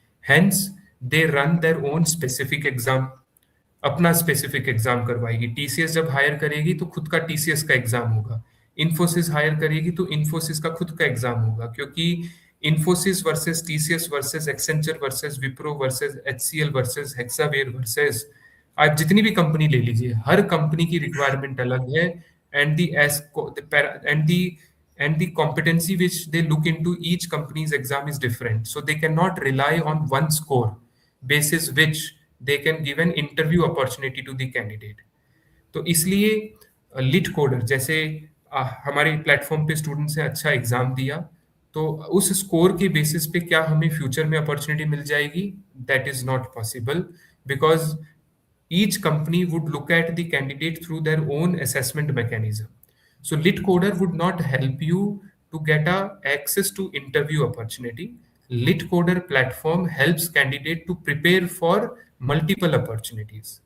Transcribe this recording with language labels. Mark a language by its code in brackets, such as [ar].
[en] Hence, they run their own specific exam, [hi] अपना specific exam करवाएगी। TCS जब higher करेगी तो खुद का टीसीएस का एग्जाम होगा, इन्फोसिस हायर करेगी तो इन्फोसिस का खुद का एग्जाम होगा, क्योंकि Infosys versus TCS versus Accenture versus Wipro versus HCL versus Hexaware versus आप जितनी भी कंपनी ले लीजिए, हर कंपनी की रिक्वायरमेंट अलग है, [en] And these and the competency which they look into each company's exam is different, so they cannot rely on one score basis which they can give an interview opportunity to the candidate. [hi] तो इसलिए lit coder जैसे हमारे platform पे students ने अच्छा exam दिया, तो उस स्कोर के बेसिस पे क्या हमें फ्यूचर में अपॉर्चुनिटी मिल जाएगी? [en] That is not possible, because each company would look at the candidate through their own assessment mechanism. So litcoder would not help you to get access to interview opportunity. Litcoder platform helps candidate to prepare for multiple opportunities.